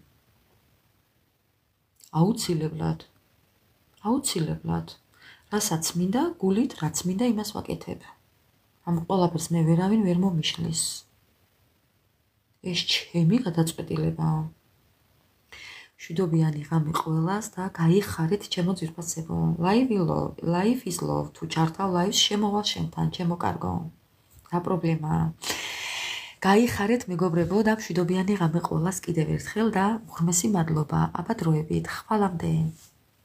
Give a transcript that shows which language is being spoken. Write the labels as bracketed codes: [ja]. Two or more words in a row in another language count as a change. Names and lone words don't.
[ka] აუცილებლად. რასაც მინდა, გულით რაც მინდა იმას ვაკეთებ. ამ ყველაფერს მე ვერავინ ვერ მომიშლის. ეს ჩემი გადაწყვეტილებაა. მშვიდობიანი ღამე ყველას და გაიხარეთ ჩემო ძვირფასებო. [en] Life is love. [ka] თუ ჩართავ ლაივს შემოვალ შენთან, ჩემო კარგო. რა პრობლემაა? გაიხარეთ მეგობრებო და მშვიდობიანი ღამე ყველას კიდევ ერთხელ და უღრმესი მადლობა. აბა დროებით. ხვალამდე.